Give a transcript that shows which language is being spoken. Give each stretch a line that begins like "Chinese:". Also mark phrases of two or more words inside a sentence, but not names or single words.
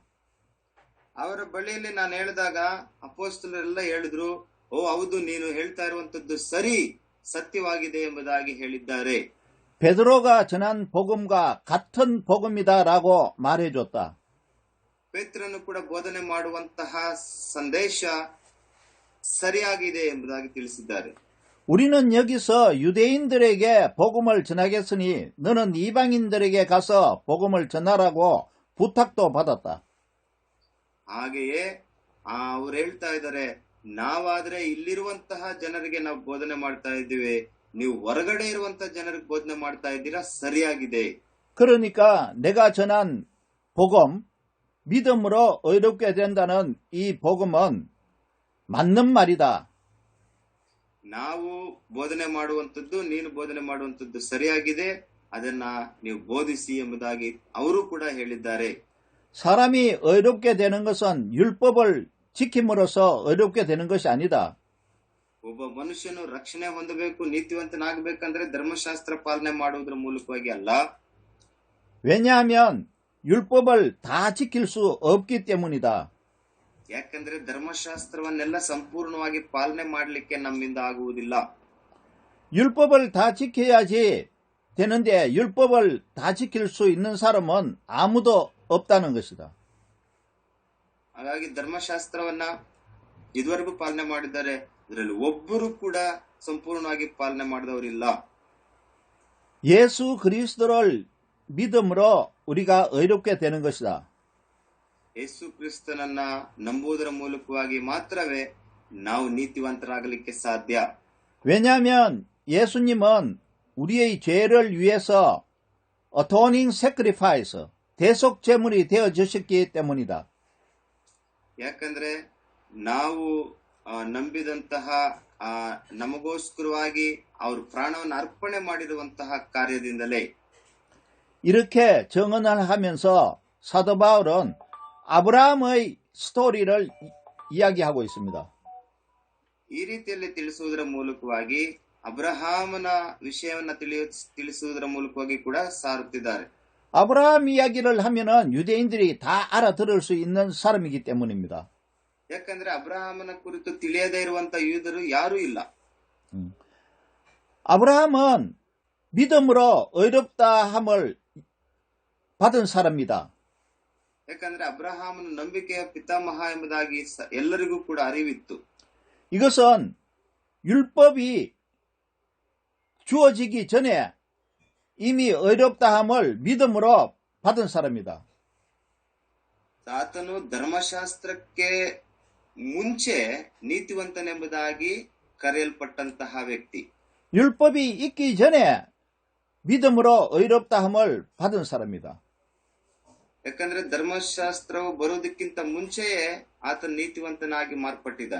Kannada: ಅವರ ಬಳಿಯಲ್ಲಿ ನಾನು ಹೇಳಿದಾಗ ಅಪೊಸ್ತಲರೆಲ್ಲ ಹೇಳಿದ್ರು, ಓ ಹೌದು, ನೀನು ಹೇಳ್ತಾ ಇರುವಂತದ್ದು ಸರಿ, ಸತ್ಯವಾಗಿದೆ ಎಂಬುದಾಗಿ ಹೇಳಿದ್ದಾರೆ.
Korean: 베드로가 전한 복음과 같은 복음이다라고 말해줬다.
Kannada: ಪೇತ್ರನು ಕೂಡ ಬೋಧನೆ ಮಾಡುವಂತಹ ಸಂದೇಶ ಸರಿಯಾಗಿದೆ ಎಂಬುದಾಗಿ ತಿಳಿಸಿದ್ದಾರೆ.
Korean: 우리는 여기서 유대인들에게 복음을 전하겠으니 너는 이방인들에게 가서 복음을 전하라고 부탁도 받았다.
Kannada: ಹಾಗೆಯೇ ಅವ್ರು ಹೇಳ್ತಾ ಇದ್ದಾರೆ, ನಾವಾದ್ರೆ ಇಲ್ಲಿರುವಂತಹ ಜನರಿಗೆ ನಾವು ಬೋಧನೆ ಮಾಡ್ತಾ ಇದ್ದೀವಿ, ನೀವು ಹೊರಗಡೆ ಇರುವಂತಹ ಜನರಿಗೆ ಬೋಧನೆ ಮಾಡ್ತಾ ಇದ್ದೀರಾ, ಸರಿಯಾಗಿದೆ.
Korean: 그러니까 내가 전한 복음, 믿음으로 의롭게 된다는 이 복음은 맞는 말이다.
Kannada: ನಾವು ಬೋಧನೆ ಮಾಡುವಂತದ್ದು, ನೀನು ಬೋಧನೆ ಮಾಡುವಂತದ್ದು ಸರಿಯಾಗಿದೆ, ಅದನ್ನ ನೀವು ಬೋಧಿಸಿ ಎಂಬುದಾಗಿ ಅವರು ಕೂಡ ಹೇಳಿದ್ದಾರೆ.
Korean: 사람이 의롭게 되는 것은 율법을 지킴으로써 의롭게 되는 것이 아니다.
Kannada: ಒಬ್ಬ ಮನುಷ್ಯನು ರಕ್ಷಣೆ ಹೊಂದಬೇಕು, ನೀತಿವಂತನಾಗಬೇಕಂದ್ರೆ ಧರ್ಮಶಾಸ್ತ್ರ ಪಾಲನೆ ಮಾಡುವುದರ ಮೂಲಕವಾಗಿ ಅಲ್ಲ.
Korean: 왜냐하면 율법을 다 지킬 수 없기 때문이다.
Kannada: ಯಾಕಂದ್ರೆ ಧರ್ಮಶಾಸ್ತ್ರವನ್ನೆಲ್ಲ ಸಂಪೂರ್ಣವಾಗಿ ಪಾಲನೆ ಮಾಡಲಿಕ್ಕೆ ನಮ್ಮಿಂದ ಆಗುವುದಿಲ್ಲ.
Korean: 율법을 다 지켜야지 되는데 율법을 다 지킬 수 있는 사람은 아무도 없다는 것이다.
Kannada: ಹಾಗಾಗಿ ಧರ್ಮಶಾಸ್ತ್ರವನ್ನ ಇದುವರೆಗೂ ಪಾಲನೆ ಮಾಡಿದ್ದಾರೆ, ಇದರಲ್ಲಿ ಒಬ್ಬರು ಕೂಡ ಸಂಪೂರ್ಣವಾಗಿ ಪಾಲನೆ ಮಾಡಿದವರಿಲ್ಲ.
Korean: 예수 그리스도를 믿음으로 우리가 의롭게 되는 것이다.
Kannada: ಯೇಸು ಕ್ರಿಸ್ತನನ್ನ ನಂಬುವುದರ ಮೂಲಕವಾಗಿ ಮಾತ್ರವೇ ನಾವು ನೀತಿವಂತರಾಗಲಿಕ್ಕೆ ಸಾಧ್ಯ.
Korean: 왜냐하면 예수님은 우리의 죄를 위해서
English: atoning sacrifice,
Korean: 대속 제물이 되어주셨기 때문이다.
Kannada: ಯಾಕಂದ್ರೆ ನಾವು ನಂಬಿದಂತಹ ನಮಗೋಸ್ಕರವಾಗಿ ಅವರು ಪ್ರಾಣವನ್ನು ಅರ್ಪಣೆ ಮಾಡಿರುವಂತಹ ಕಾರ್ಯದಿಂದಲೇ
Korean: 이렇게 정언을 하면서 사도 바울은 아브라함의 스토리를 이야기하고 있습니다.
Kannada: ಈ ರೀತಿಯಲ್ಲಿ ತಿಳಿಸುವುದರ ಮೂಲಕವಾಗಿ ಅಬ್ರಹಾಮನ ವಿಷಯವನ್ನ ತಿಳಿಸುವುದರ ಮೂಲಕವಾಗಿ ಕೂಡ ಸಾರುತ್ತಿದ್ದಾರೆ.
Korean: 아브라함 이야기를 하면은 유대인들이 다 알아들을 수 있는 사람이기 때문입니다.
Kannada: ಯಾಕಂದ್ರೆ ಅಬ್ರಹಾಮನ ಕುರಿತು ತಿಳಿಯದೇ ಇರುವಂತ ಯೂದರು ಯಾರೂ ಇಲ್ಲ.
Korean: 아브라함은 믿음으로 의롭다함을 받은 사람입니다.
Kannada: ಯಾಕಂದ್ರೆ ಅಬ್ರಹಾಮನ ನಂಬಿಕೆಯ ಪಿತಾಮಹ ಎಂಬುದಾಗಿ ಎಲ್ಲರಿಗೂ ಕೂಡ ಅರಿವಿತ್ತು.
Korean: 이것은 율법이 주어지기 전에 이미 의롭다함을 믿음으로 받은 사람이다.
Kannada: ಆತನು ಧರ್ಮಶಾಸ್ತ್ರಕ್ಕೆ ಮುಂಚೆ ನೀತಿವಂತನೆಂಬುದಾಗಿ ಕರೆಯಲ್ಪಟ್ಟಂತಹ ವ್ಯಕ್ತಿ.
Korean: 율법이 있기 전에 믿음으로 의롭다함을 받은 사람이다.
Kannada: ಯಾಕಂದ್ರೆ ಧರ್ಮಶಾಸ್ತ್ರವು ಬರುವುದಕ್ಕಿಂತ ಮುಂಚೆಯೇ ಆತನು ನೀತಿವಂತನಾಗಿ ಮಾರ್ಪಟ್ಟಿದ್ದಾನೆ.